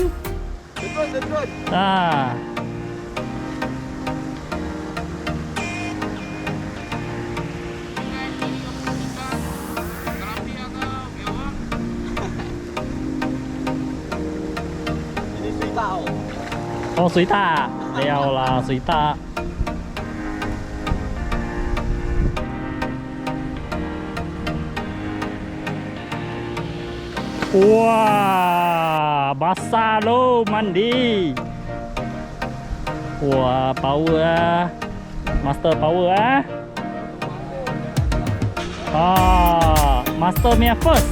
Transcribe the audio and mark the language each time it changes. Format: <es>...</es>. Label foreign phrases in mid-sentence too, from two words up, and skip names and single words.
<ms>Betul. Ini</ms> <zh>水獭哦。哦，水獭，了啦，水獭。</zh> <ms>Wah, basah lo mandi.</ms> <en>Wah, power ah. Master power ah.</en> <ms>Master punya first.</ms>